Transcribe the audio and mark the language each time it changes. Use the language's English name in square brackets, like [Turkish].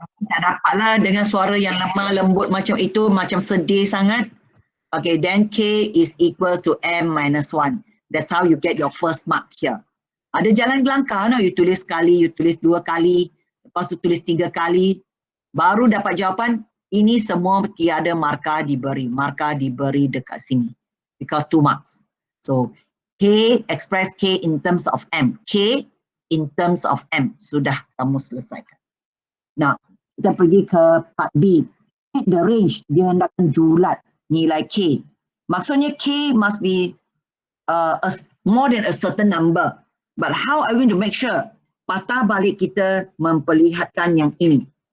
[Malay] Tak dapatlah dengan suara yang lemah lembut macam itu, macam sedih sangat. [English] Okay, then K is equals to M minus 1. That's how you get your first mark here. [Malay] Ada jalan gelangkah, no? You tulis sekali, you tulis 2 kali, lepas tu tulis 3 kali, baru dapat jawapan. Ini semua tiada markah diberi. Markah diberi dekat sini. [English] Because 2 marks. So, K, express K in terms of M. K in terms of M. [Malay] Sudah kamu selesaikan. Now, kita pergi ke part B. [English] The range, [Malay] dia hendakkan julat nilai K. [English] Maksudnya K must be more than a certain number. But how are we going to make sure? [Malay] Patah balik kita memperlihatkan yang ini.